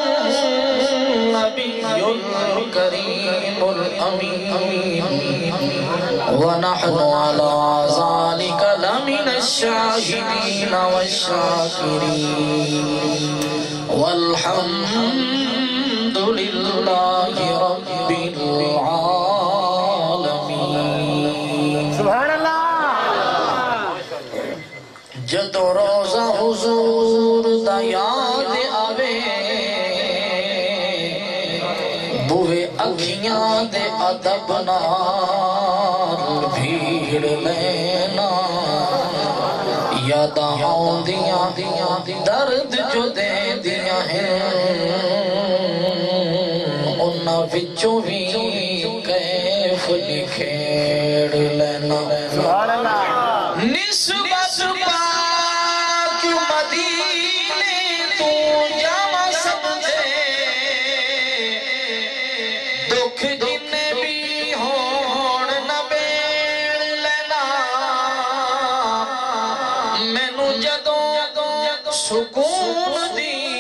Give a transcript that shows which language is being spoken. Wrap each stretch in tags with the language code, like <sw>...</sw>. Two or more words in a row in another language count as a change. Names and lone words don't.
<ar>النبي الكريم الأمين ونحن على ذلك لمن الشاهدين والشاكرين والحمد لله رب العالمين سبحان اللہ</ar> <pa>جد روزہ حضور دا یاد آوے بوے اکھیاں دے ادب نال بھیڑ لینا یاداں آؤندیاں درد جو دے دیاں ہیں انہاں وچوں بھی کیف نکھیڑ لینا</pa> <ar>سبحان اللہ</ar> <pa>نسبت پاک مدینے تو جامع سمجھے دکھ جن بھی ہون نہ بیڑ لینا سکون دی</pa>